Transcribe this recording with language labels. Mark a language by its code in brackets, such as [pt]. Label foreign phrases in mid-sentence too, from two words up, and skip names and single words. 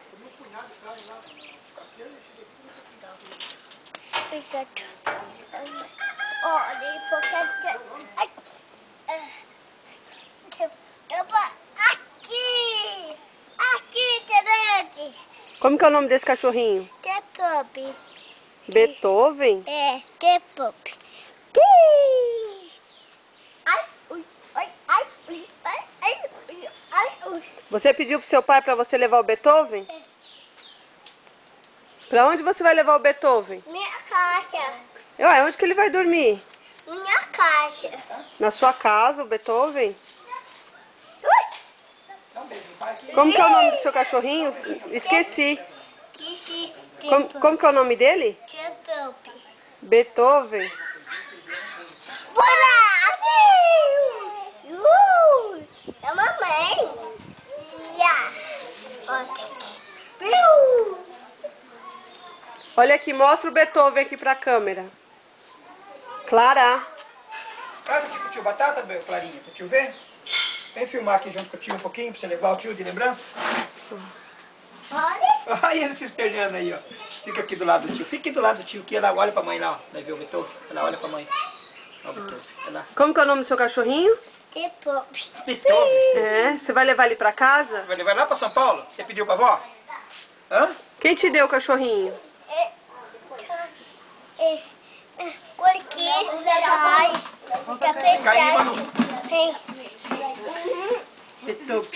[pt] Fica. Olha, porque aqui, aqui, Terete. Como que é o nome desse cachorrinho? The Puppy. Beethoven? É, The Puppy. Ai, ui, ai, ai, ui, ai, ai, ui, ai, ui. Você pediu pro seu pai para você levar o Beethoven? É. Para onde você vai levar o Beethoven? Minha caixa. Ué, onde que ele vai dormir? Minha caixa. Na sua casa, o Beethoven? Ui. Como que é o nome do seu cachorrinho? Esqueci. Kissy. Como que é o nome dele? The Puppy. Beethoven. Bora! É a mamãe. Olha aqui, mostra o Beethoven aqui pra câmera. Clara. Traz aqui pro tio Batata, Clarinha, pro tio ver. Vem filmar aqui junto com o tio um pouquinho, pra você levar o tio de lembrança. Olha. Olha ele se espelhando aí, ó. Fica aqui do lado do tio. Fica aqui do lado do tio, que ela olha pra mãe lá, ó. Vai ver o Beethoven. Ela olha pra mãe. Ó o Beethoven. Olha lá. Como que é o nome do seu cachorrinho? The Puppy. Beethoven. É, você vai levar ele pra casa? Vai levar lá pra São Paulo? Você pediu pra avó? Hã? Quem te deu o cachorrinho? Porque vai. Tá fechado. Beethoven.